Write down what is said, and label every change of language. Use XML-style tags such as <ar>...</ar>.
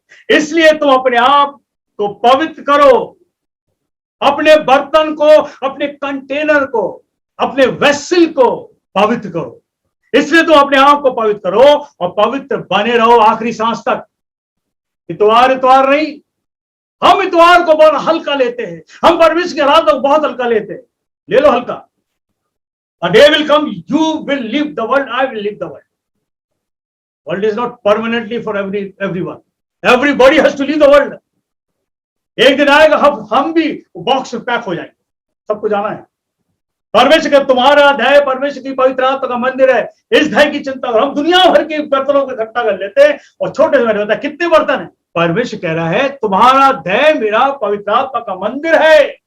<hi>इसलिए तुम अपने आप को पवित्र करो, अपने बर्तन को, अपने कंटेनर को, अपने वेसल को पवित्र करो। इसलिए तुम अपने आप को पवित्र करो और पवित्र बने रहो आखिरी सांस तक। इतवार इतवार नहीं, हम इतवार को बहुत हल्का लेते हैं। हम परमेश्वर की आराधना को बहुत हल्का लेते हैं। ले लो हल्का।</hi> <en>A day will come, you will leave the world, I will leave the world. World is not permanently for everyone. Everybody has to leave the world.</en> <hi>एक दिन आएगा हम भी बॉक्स में पैक हो जाएंगे, सबको जाना है। परमेश्वर का तुम्हारा देह परमेश्वर की पवित्र आत्मा का मंदिर है। इस देह की चिंता हम दुनिया भर के बर्तनों को इकट्ठा कर लेते हैं और छोटे से बड़े होता है कितने बर्तन है। परमेश्वर कह रहा है तुम्हारा देह मेरा पवित्र आत्मा का मंदिर है।</hi>